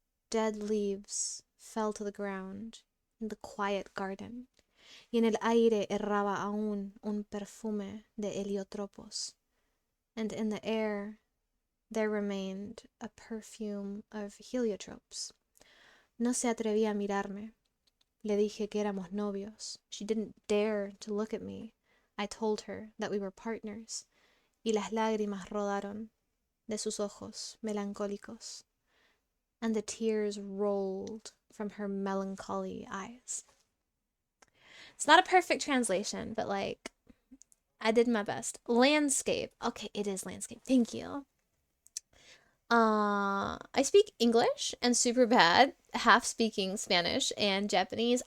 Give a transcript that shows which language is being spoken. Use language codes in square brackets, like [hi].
[en] Dead leaves fell to the ground in the quiet garden, [es] y en el aire erraba aún un perfume de heliotropos, [en] and in the air there remained a perfume of heliotropes. [es] No se atrevía a mirarme. Le dije que éramos novios. [en] She didn't dare to look at me. I told her that we were partners. [es] Y las lágrimas rodaron de sus ojos melancólicos. [en] And the tears rolled from her melancholy eyes. It's not a perfect translation, but like, I did my best. Landscape. Okay, it is landscape. Thank you. I speak English and super bad, half speaking Spanish and Japanese.